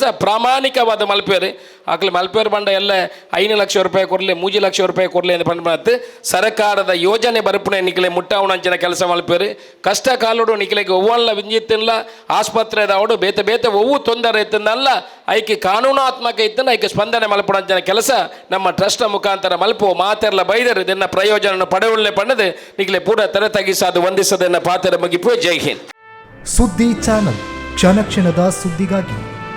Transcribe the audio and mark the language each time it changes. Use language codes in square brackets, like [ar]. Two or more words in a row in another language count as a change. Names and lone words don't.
[tcy] ಪ್ರಾಮಾಣಿಕವಾದ ಮಲ್ಪೇರು ಅಕ್ಲಿ ಮಲ್ಪೇರು ಬಂಡ ಎಲ್ಲ 5 ಲಕ್ಷ ರೂಪಾಯಿ ಕೊರಲಿ 3 ಲಕ್ಷ ರೂಪಾಯಿ ಕೊರಲಿ ಅಂತ ಪಂಡ ಸರ್ಕಾರದ ಯೋಜನೆ ಬರಪುಣೆ ನಿಖಲೆ ಮುಟ್ಟಾವಣಂಚಿನ ಕೆಲಸ ಮಲ್ಪೇರು ಕಷ್ಟ ಕಾಲುಡು ನಿಖಲೆಗೆ ಒವ್ವಲ್ಲ ವಿಂಜಿತ್ತಿಲ್ಲ ಆಸ್ಪತ್ರೆದ ಅವಡು ಬೇತೆ ಒವ್ವು ತೊಂದರೆ ಇತ್ತಂದಲ್ಲ ಐಕೆ ಕಾನೂನಾತ್ಮಕ ಇತ್ತಂದ ಐಕೆ ಸ್ಪಂದನೆ ಮಲ್ಪುಣಂಚಿನ ಕೆಲಸ ನಮ್ಮ ಟ್ರಸ್ಟ್ ಮುಖಾಂತರ ಮಲ್ಪು ಮಾತೆರ್ಲ ಬೈದರು ಇದನ್ನ ಪ್ರಯೋಜನ ಪಡೆಯುಳ್ಳೆ ಪಣ್ಣದೆ ನಿಖಲೆ ಪೂರ ತರ ತಗಿಸಾದು ವಂದಿಸದನ್ನ ಪಾತ್ರ ಮುಗಿಪು [hi] जय हिंद. [kn] ಸುದ್ದಿ ಚಾನಲ್ ಕ್ಷಣ ಕ್ಷಣದ ಸುದ್ದಿಗಾಗಿ